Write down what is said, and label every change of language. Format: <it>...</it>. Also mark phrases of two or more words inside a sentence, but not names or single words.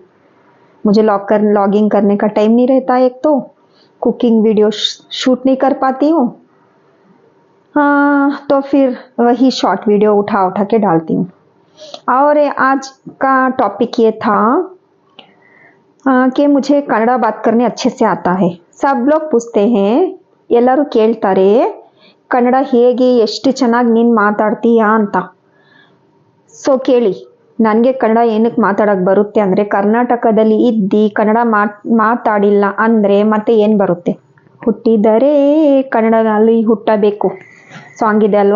<hi>मुझे लॉगिंग करने का टाइम नहीं रहता, एक तो कुकिंग वीडियो शूट नहीं कर पाती हूँ। हाँ, तो फिर वही शॉर्ट वीडियो उठा उठा के डालती हूँ। और आज का टॉपिक ये था कि मुझे कन्नड़ बात करने अच्छे से आता है। सब लोग पूछते हैं,</hi> <kn>ಎಲ್ಲರೂ ಕೇಳ್ತಾರೆ ಕನ್ನಡ ಹೇಗೆ ಎಷ್ಟು ಚೆನ್ನಾಗಿ ನೀನು ಮಾತಾಡ್ತೀಯಾ ಅಂತ. ಸೊ ಕೇಳಿ, ನನಗೆ ಕನ್ನಡ ಏನಕ್ಕೆ ಮಾತಾಡೋಕ್ಕೆ ಬರುತ್ತೆ ಅಂದರೆ, ಕರ್ನಾಟಕದಲ್ಲಿ ಇದ್ದು ಕನ್ನಡ ಮಾತಾಡಿಲ್ಲ ಅಂದರೆ ಮತ್ತೆ ಏನು ಬರುತ್ತೆ? ಹುಟ್ಟಿದರೆ ಕನ್ನಡದಲ್ಲಿ ಹುಟ್ಟಬೇಕು ಸಾಂಗ್ ಇದೆ ಅಲ್ವಾ.</kn>